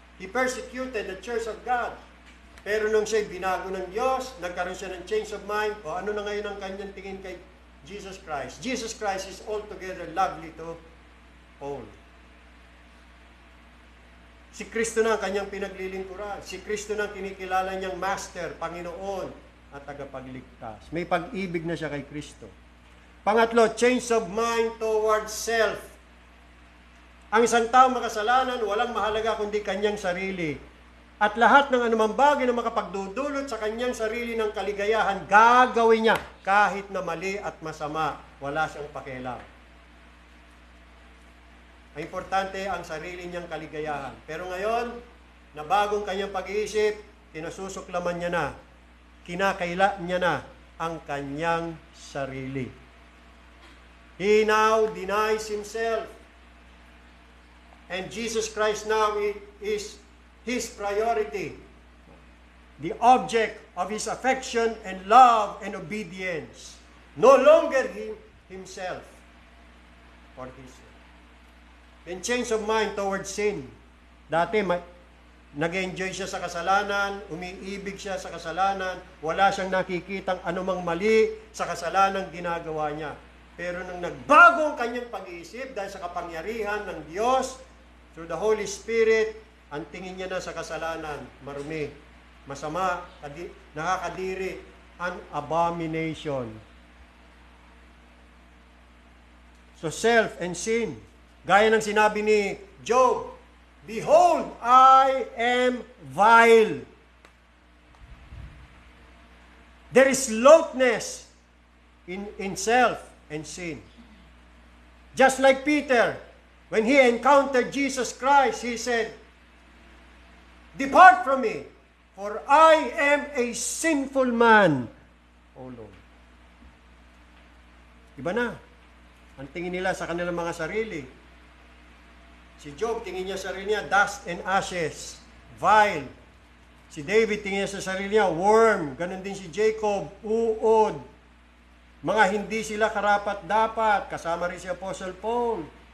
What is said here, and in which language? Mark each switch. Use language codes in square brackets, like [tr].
[en] He persecuted the church of God. [tl] Pero nung siya'y binago ng Diyos, nagkaroon siya ng change of mind, o ano na ngayon ang kanyang tingin kay Jesus Christ? [en] Jesus Christ is altogether lovely to Paul. [tl] Si Kristo na ang kanyang pinaglilingkuran. Si Kristo na ang kinikilala niyang Master, Panginoon, at tagapagligtas. May pag-ibig na siya kay Kristo. Pangatlo, [en] change of mind towards self. [tl] Ang isang tao makasalanan, walang mahalaga kundi kanyang sarili. At lahat ng anumang bagay na makapagdudulot sa kanyang sarili ng kaligayahan, gagawin niya kahit na mali at masama. Wala siyang pakialam. Ang importante ang sarili niyang kaligayahan. Pero ngayon, na bagong kanyang pag-iisip, kinasusuklaman niya na, kinakaila niya na ang kanyang sarili. [en] He now denies himself. And Jesus Christ now is his priority. The object of his affection and love and obedience. No longer himself or himself. And change of mind towards sin. [tl] Dati, nag-enjoy siya sa kasalanan, umiibig siya sa kasalanan, wala siyang nakikitang anumang mali sa kasalanang ginagawa niya. Pero nang nagbago ang kanyang pag-iisip dahil sa kapangyarihan ng Diyos, [en] through the Holy Spirit, [tl] ang tingin niya na sa kasalanan, marumi, masama, nakakadiri, [en] an abomination. So self and sin. [tl] Gaya ng sinabi ni Job, [en] behold, I am vile. There is loathness in self and sin. Just like Peter, when he encountered Jesus Christ, he said, depart from me, for I am a sinful man, O Lord. [tl] Iba na. Ang tingin nila sa kanilang mga sarili. Si Job, tingin niya sa sarili niya, [en] dust and ashes, vile. [tl] Si David, tingin niya sa sarili niya, worm. Ganon din si Jacob, uod. Mga hindi sila karapat-dapat. Kasama rin si Apostle Paul.